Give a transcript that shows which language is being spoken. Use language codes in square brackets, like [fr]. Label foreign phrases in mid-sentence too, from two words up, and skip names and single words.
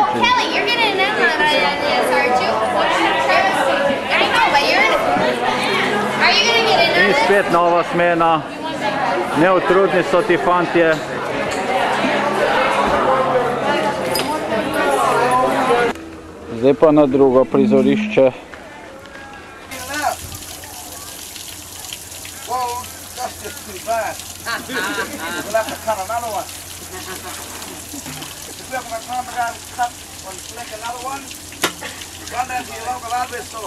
[en] Oh, Kelly, you're getting in on this, aren't you? I know, but are you gonna get in on [sl] In [en] this? [sl] spet nova smena, neutrudni so ti fantje. Zdaj pa na drugo prizorišče. [en] We'll have to cut another one. If we're going to come around and cut and select another one, run down to your local hardware store.